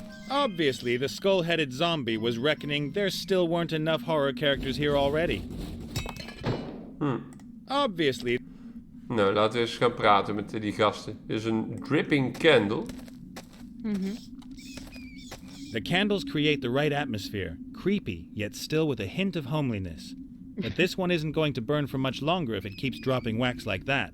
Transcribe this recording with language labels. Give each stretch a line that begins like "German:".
English: Obviously, the skull-headed zombie was reckoning there still weren't enough horror characters here already. Obviously.
Dutch: Nou, laten we eens gaan praten met die gasten. Dit is een dripping candle.
English: The candles create the right atmosphere, creepy, yet still with a hint of homeliness. But this one isn't going to burn for much longer if it keeps dropping wax like that.